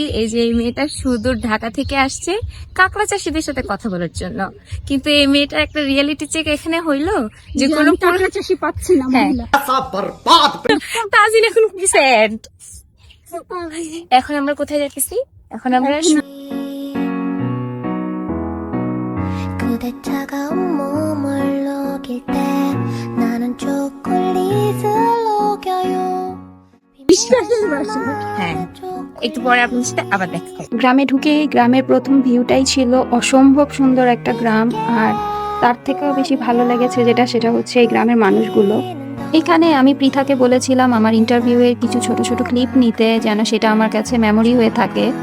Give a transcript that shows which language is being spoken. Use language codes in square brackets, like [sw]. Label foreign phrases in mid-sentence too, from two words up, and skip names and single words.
[bn] এই যে এই মেয়েটা সুদূর ঢাকা থেকে আসছে কাঁকড়া চাষীদের সাথে কথা বলার জন্য, কিন্তু এই মেয়েটার একটা [en] reality check [bn] এখানে হইলো যে কোনো কাঁকড়া চাষি পাচ্ছি না মহিলা। তাজিন এখন খুবই স্যাড। এখন আমরা কোথায় যাচ্ছি? এখন আমরা [ko] 그대 차가운 몸을 녹일 때 나는 초콜릿을 녹여요 [bn] হ্যাঁ একটু পরে আপনার সাথে আবার দেখা হবে। গ্রামে ঢুকেই গ্রামের প্রথম ভিউটাই ছিল অসম্ভব সুন্দর একটা গ্রাম, আর তার থেকেও বেশি ভালো লেগেছে সেটা হচ্ছে এই গ্রামের মানুষগুলো। এখানে আমি পৃথাকে বলেছিলাম আমার ইন্টারভিউয়ের কিছু ছোট ছোট ক্লিপ নিতে, যেন সেটা আমার কাছে মেমোরি হয়ে থাকে।